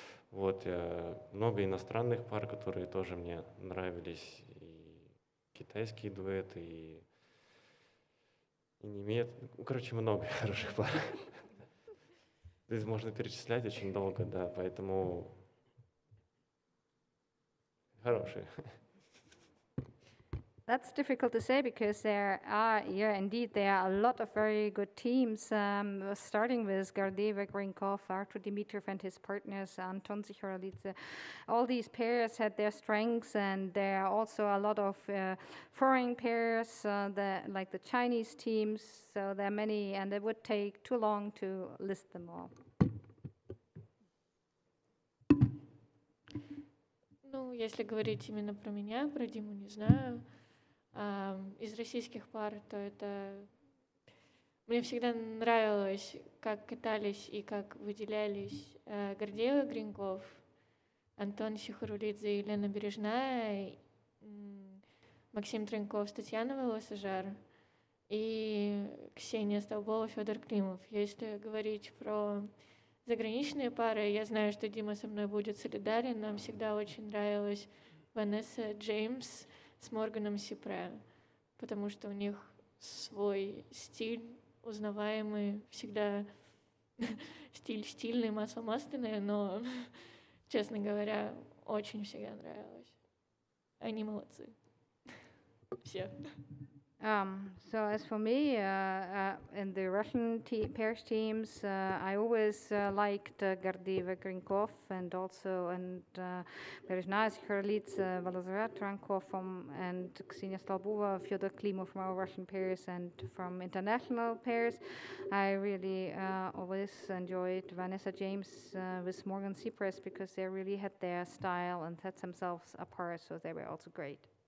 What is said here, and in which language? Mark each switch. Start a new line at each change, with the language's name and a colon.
Russian: Вот, много иностранных пар, которые тоже мне нравились, и китайские дуэты, и короче, много хороших пар. То есть можно перечислять очень долго, да, поэтому хорошие.
English: That's difficult to say because there are a lot of very good teams, starting with Gardeva Grinkov, Artur Dimitrov and his partners, Anton Sichrolidze. All these pairs had their strengths, and there are also a lot of foreign pairs, like the Chinese teams, so there are many, and it would take too long to list them all.
Russian: Ну, если говорить именно про меня, про Диму не знаю. Из российских пар, то это Мне всегда нравилось, как катались и как выделялись Гордеева Гриньков, Антон Сихарулидзе, Елена Бережная, Максим Треньков, Татьяна Волосожар и Ксения Столбова, Федор Климов. Если говорить про заграничные пары, я знаю, что Дима со мной будет солидарен. Нам всегда очень нравилась Ванесса Джеймс с Морганом Сипре, потому что у них свой стиль, узнаваемый, всегда стиль стильный, масло масляное, но, честно говоря, очень всегда нравилось. Они молодцы. Все.
English: So as for me, in the Russian pairs teams, I always liked Gordieva Grinkov and also Berezhnaya Sikharlidze, Volozhera Trankov and Ksenia Stolbova, Fyodor Klimov from our Russian pairs, and from international pairs, I really always enjoyed Vanessa James with Morgan Cypress because they really had their style and set themselves apart, so they were also great.